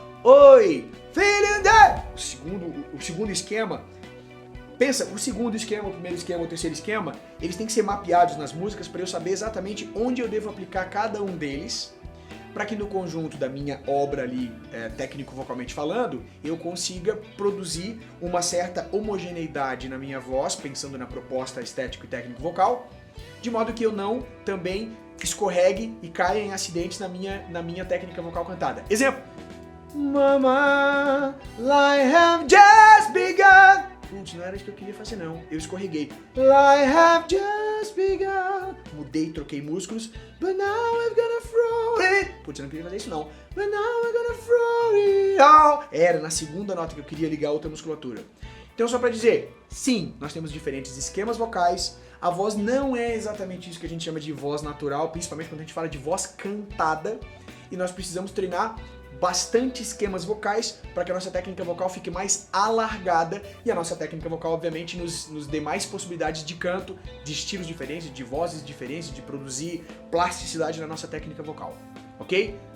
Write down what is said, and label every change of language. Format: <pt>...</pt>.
<pt>Oi,</pt> <en>feeling that!</en> <pt>O segundo esquema, pensa, o segundo esquema, o primeiro esquema, o terceiro esquema, eles têm que ser mapeados nas músicas para eu saber exatamente onde eu devo aplicar cada um deles, para que no conjunto da minha obra ali, técnico-vocalmente falando, eu consiga produzir uma certa homogeneidade na minha voz, pensando na proposta estético e técnico-vocal, de modo que eu não também escorregue e caia em acidentes na minha técnica vocal cantada. Exemplo.</pt> <en>Mama, life have just begun.</en> <pt>Putz, não era isso que eu queria fazer não. Eu escorreguei.</pt> <en>Life have just begun.</en> <pt>Mudei, troquei músculos.</pt> <en>But now we're gonna throw it.</en> <pt>Putz, eu não queria fazer isso não.</pt> <en>But now we're gonna throw it all.</en> <pt>Era na segunda nota que eu queria ligar outra musculatura. Então só pra dizer, sim, nós temos diferentes esquemas vocais. A voz não é exatamente isso que a gente chama de voz natural, principalmente quando a gente fala de voz cantada. E nós precisamos treinar bastante esquemas vocais para que a nossa técnica vocal fique mais alargada e a nossa técnica vocal, obviamente, nos dê mais possibilidades de canto, de estilos diferentes, de vozes diferentes, de produzir plasticidade na nossa técnica vocal, ok?</pt>